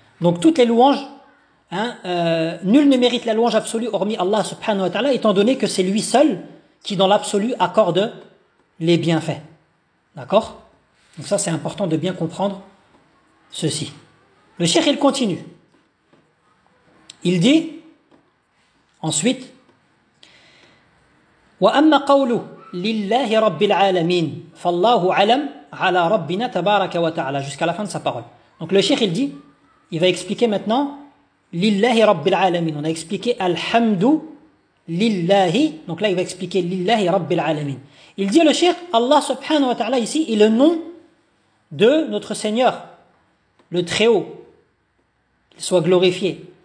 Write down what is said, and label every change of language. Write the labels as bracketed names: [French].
[French] Donc toutes les louanges, nul ne mérite la louange absolue hormis Allah subhanahu wa ta'ala, étant donné que c'est lui seul qui dans l'absolu accorde les bienfaits. D'accord ? Donc ça c'est important de bien comprendre ceci. Le shirk il continue. Il dit ensuite [Arabic] وَأَمَّا قَوْلُهُ لِلَّهِ رَبِّ الْعَالَمِينَ فَاللَّهُ عَلَمْ عَلَى رَبِّنَا تَبَارَكَ وَتَعَلَى [French] jusqu'à la fin de sa parole. Donc le shirk il dit, il va expliquer maintenant [Arabic] لِلَّهِ رَبِّ الْعَالَمِينَ. [French] On a expliqué [Arabic] الْحَمْدُ لِلَّهِ, [French] donc là il va expliquer لِلَّهِ رَبِّ الْعَالَمِينَ. Il dit le shirk, Allah subhanahu wa ta'ala ici est le nom de notre Seigneur, le Très-Haut, qu'il soit glorifié.